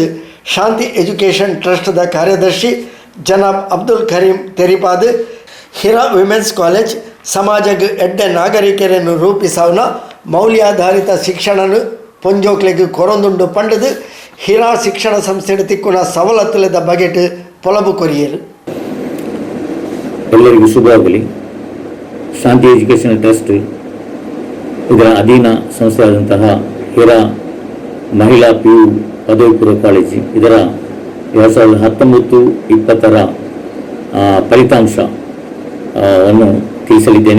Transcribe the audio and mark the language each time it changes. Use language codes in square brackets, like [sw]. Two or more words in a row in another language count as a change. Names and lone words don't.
[tcy] ಶಾಂತಿ ಎಜುಕೇಷನ್ ಟ್ರಸ್ಟ್ದ ಕಾರ್ಯದರ್ಶಿ ಜನಾಬ್ ಅಬ್ದುಲ್ ಕರೀಂ ತೆರಿಪಾದ್ ಹಿರಾ [en] women's college [tcy] ಸಮಾಜಗ್ ಎಡ್ಡೆ ನಾಗರಿಕರನ್ನು ರೂಪಿಸವನ ಮೌಲ್ಯಾಧಾರಿತ ಶಿಕ್ಷಣನು ಪೊಂಜೋಕ್ಲೆಗ್ ಕೊರೊಂದುಂಡು ಪಂಡದು. ಹಿರಾ ಶಿಕ್ಷಣ ಸಂಸ್ಥೆ ತಿಕ್ಕುನ ಸವಲತ್ತುಲದ ಬಗೆಟ್ ಪೊಲಬು ಕೊರಿಯರು. [kn] ಎಲ್ಲರಿಗೂ ಶುಭವಾಗಲಿ. ಶಾಂತಿ ಎಜುಕೇಷನ್ ಟ್ರಸ್ಟ್ ಇದರ ಅಧೀನ ಸಂಸ್ಥೆಯಾದಂತಹ ಹಿರಾ ಮಹಿಳಾ PU ಪದವಿ ಪೂರ್ವ ಕಾಲೇಜು ಇದರ 2019-20 ಫಲಿತಾಂಶವನ್ನು ತಿಳಿಸಲಿದ್ದೇನೆ.